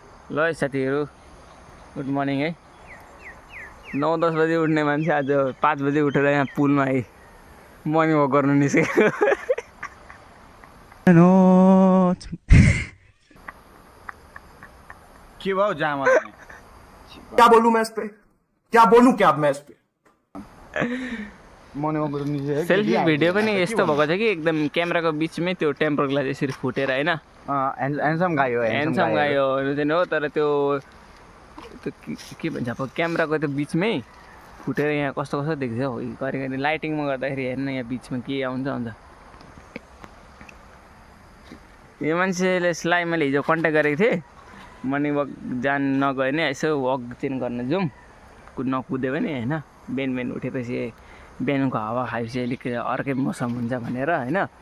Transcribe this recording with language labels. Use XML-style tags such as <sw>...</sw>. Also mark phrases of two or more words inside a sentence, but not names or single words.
<ne>ल साथीहरू</ne> <en>good morning</en> <ne>है 9-10 बजे उठ्ने मान्छे आज 5 बजे उठेर यहाँ पुलमा आए</ne> <en>morning walk</en> <ne>गर्नु निस्केको के भयो जामा</ne> <hi>क्या बोलूं मैं इस पे क्या बोलूं क्या मैं इस पे</hi> <en>morning walk</en> <ne>गर्नु निस्केको</ne> <en>selfie video</en> <ne>पनि यस्तो भएको छ कि एकदम क्यामेराको बिचमै त्यो</ne> <en>temper glass</en> <ne>यसरी फुटेर हैन</ne> <en>handsome guy</en> <ne>हो</ne> <en>handsome guy</en> <ne>हो चाहिँ हो तर त्यो के भन्छ अब क्यामेराको त्यो बिचमै फुटेर यहाँ कस्तो कस्तो देख्छ हौ घरिघरि लाइटिङमा गर्दाखेरि हेर्न यहाँ बिचमा के आउँछ यो मान्छेले यसलाई मैले हिजो कन्ट्याक्ट गरेको थिएँ</ne> <en>morning walk</en> <ne>जान नगए नि यसो वक चाहिँ गर्न जाउँ नकुद्यो भने होइन बिहान उठेपछि बिहानको हावा खाएपछि अलिक अर्कै मौसम हुन्छ भनेर होइन</ne>